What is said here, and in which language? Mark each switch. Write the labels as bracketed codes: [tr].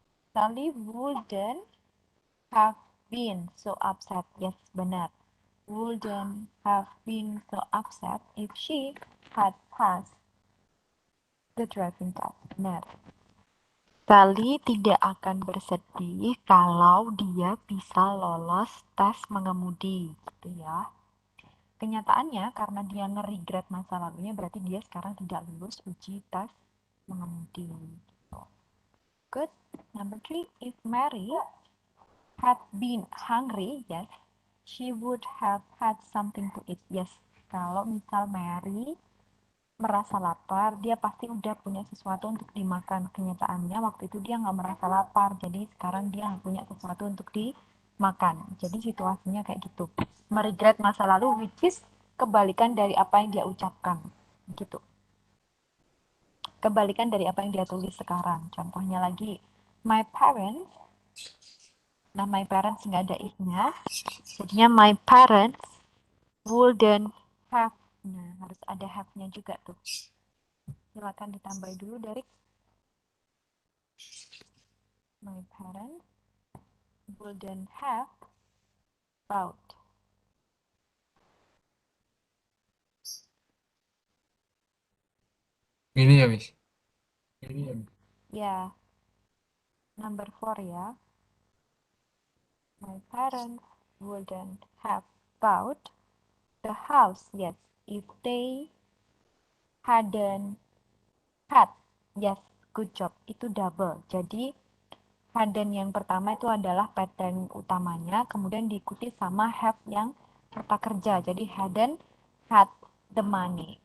[en] Sally wouldn't have been so upset. Yes, [id] benar. [en] Wouldn't have been so upset if she had passed the driving test. [id] Benar. Sally tidak akan bersedih kalau dia bisa lolos tes mengemudi, gitu ya. Kenyataannya karena dia nge-regret masa lalunya, berarti dia sekarang tidak lulus uji tes mengemudi. Gitu. Good. [en] Number 3, if Mary had been hungry, yes, she would have had something to eat. [id] Yes, kalau misal Mary merasa lapar, dia pasti udah punya sesuatu untuk dimakan. Kenyataannya waktu itu dia nggak merasa lapar, jadi sekarang dia punya sesuatu untuk dimakan. Jadi situasinya kayak gitu. Meregret masa lalu, which is kebalikan dari apa yang dia ucapkan. Gitu. Kebalikan dari apa yang dia tulis sekarang. Contohnya lagi, my parents. Nah, my parents nggak ada if-nya. [en] Jadinya my parents wouldn't have. [id] Nah, harus ada have-nya juga tuh. Silakan ditambah dulu dari [en] my parents wouldn't have bought. [id] Ini ya, Miss. Ya, number 4 ya. [en] My parents wouldn't have bought the house, yes, if they hadn't had. Yes, good job. Itu double. [id] Jadi hadn't yang pertama itu adalah pattern utamanya, kemudian diikuti sama have yang kata kerja. [en] Jadi hadn't had the money.